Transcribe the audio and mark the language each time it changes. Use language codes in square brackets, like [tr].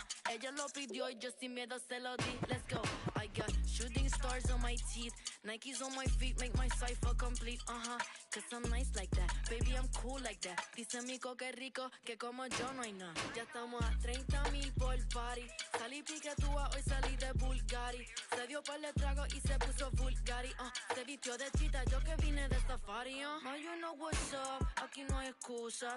[es] Ella lo pidió y yo sin miedo se lo di. [en] Let's go. I got shooting stars on my teeth, Nikes on my feet, make my cipher complete. Cause I'm nice like that, baby, I'm cool like that. [es] Dice Mico que rico, que como yo no hay nada. Ya estamos a 30,000 por party. Salí piquetúa, hoy salí de Bulgari. Se dio par de trago y se puso Bulgari. Se vistió de chita, yo que vine de safari. [en] Now you know what's up, [es] aquí no hay excusa.